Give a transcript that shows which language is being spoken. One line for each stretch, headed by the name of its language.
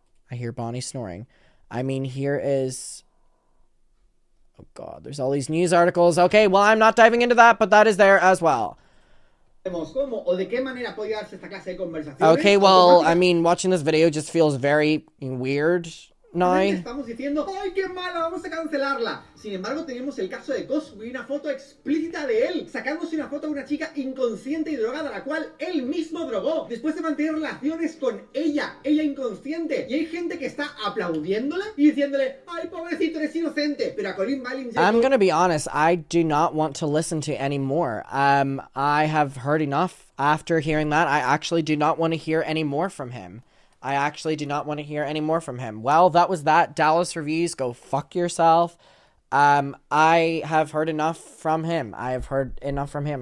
English: I hear Bonnie snoring. I mean, here is... Oh God, there's all these news articles. Okay, well, I'm not diving into that, but that is there as well. Okay, well, I mean, watching this video just feels very weird now.
Spanish: Estamos diciendo, ¡ay, qué mala! Vamos a cancelarla. Sin embargo, tenemos el caso de Cosby y una foto explícita de él, sacándose una foto de una chica inconsciente y drogada, la cual él mismo drogó, después de mantener relaciones con ella inconsciente. Y hay gente que está aplaudiéndole y diciéndole, ¡ay, pobrecito, eres inocente! Pero a Colin Ballinger...
English: I'm gonna be honest, I do not want to listen to any more. I have heard enough after hearing that. I actually do not want to hear any more from him. I actually do not want to hear any more from him. Well, that was that. Dalas Reviews, go fuck yourself. I have heard enough from him. I have heard enough from him.